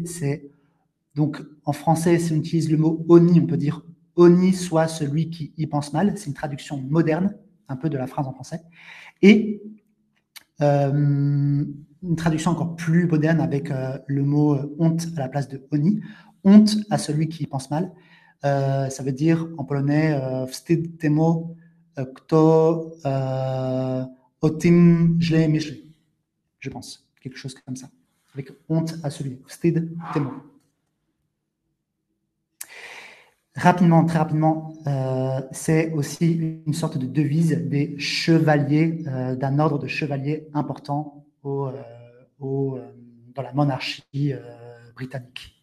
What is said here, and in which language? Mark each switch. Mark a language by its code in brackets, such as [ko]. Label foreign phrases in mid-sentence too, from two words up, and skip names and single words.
[fr] C'est donc en français, si on utilise le mot oni, on peut dire oni soit celui qui y pense mal. C'est une traduction moderne, un peu de la phrase en français. Et une traduction encore plus moderne avec le mot honte à la place de oni. Honte à celui qui y pense mal. Ça veut dire en polonais [pl] wstyd temu, kto o tym źle myśli, [fr] je pense. Quelque chose comme ça. Avec honte à celui. [pl] Wstyd temu. [fr] Rapidement, très rapidement, c'est aussi une sorte de devise des chevaliers, d'un ordre de chevaliers important dans la monarchie britannique.